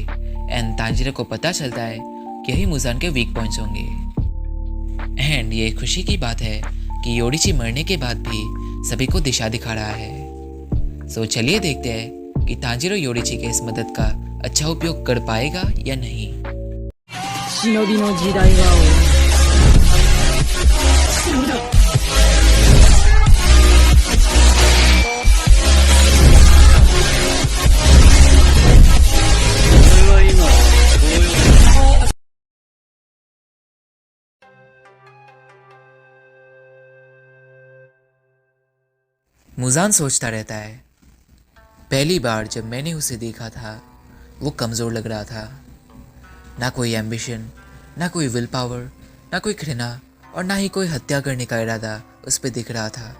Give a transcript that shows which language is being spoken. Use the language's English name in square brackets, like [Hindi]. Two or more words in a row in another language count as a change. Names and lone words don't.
[Hindi] एंड तांजीरो को पता चलता है कि यही मुजान के [English] weak points [Hindi] होंगे। एंड ये खुशी की बात है कि योरिची मरने के बाद भी सभी को दिशा दिखा रहा है। सो चलिए देखते हैं कि तांजीरो योरिची के इस मदद का अच्छा उपयोग कर पाएगा या नहीं। [Japanese] 忍びの時代は終わる。俺は今動揺。 [Hindi] मुजान सोचता रहता है, पहली बार जब मैंने उसे देखा था वो कमज़ोर लग रहा था। ना कोई एम्बिशन, ना कोई [English] will power, [Hindi] ना कोई घृणा और ना ही कोई हत्या करने का इरादा उस पर दिख रहा था।